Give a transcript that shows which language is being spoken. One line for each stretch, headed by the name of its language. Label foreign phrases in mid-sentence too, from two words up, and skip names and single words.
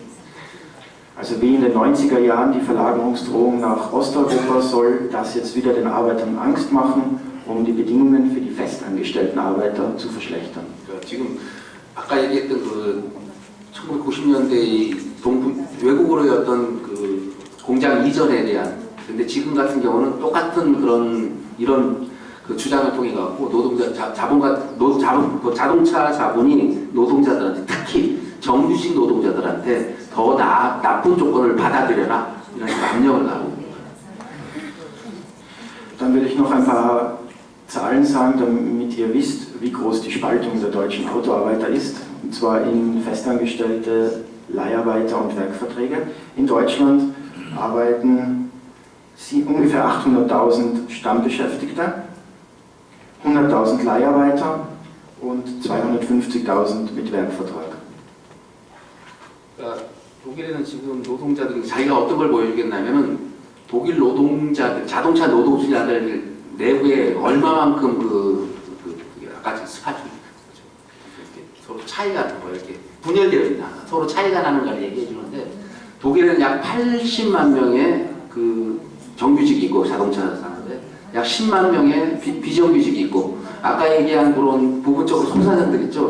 German: Also wie in den 90er Jahren die Verlagerungsdrohung nach Osteuropa soll das jetzt wieder den Arbeitern Angst machen, um die Bedingungen für die festangestellten Arbeiter zu verschlechtern.
Korean: 지금 아까 얘기했던 그 1990년대 외국으로의 어떤 그 공장 이전에 대한 근데 지금 같은 경우는 똑같은 이런 그 주장을 통해 갖고 자동차 자본이 노동자들한테 특히 정규직 노동자들한테 더 나쁜 조건을 받아들여라 이런 압력을 가하고.
German: Dann will ich noch ein paar Zahlen sagen, damit ihr wisst, wie groß die Spaltung der deutschen Autoarbeiter ist. Und zwar in festangestellte Leiharbeiter und Werkverträge. In Deutschland arbeiten ungefähr 800.000 Stammbeschäftigte, 100.000 Leiharbeiter und 250.000 mit Werkvertrag.
Korean: 독일에는 지금 노동자들이 자기가 어떤 걸 보여주겠냐면은 독일 노동자들, 자동차 노동자들 내부에 얼마만큼 아까 스파트 서로 차이가 나는 거예요. 이렇게 분열되어 있나 서로 차이가 나는 걸 얘기해 주는데 독일에는 약 80만 명의 그 정규직이 있고 자동차 산업에 약 10만 명의 비정규직이 있고 아까 얘기한 그런 부분적으로 소사장들 있죠.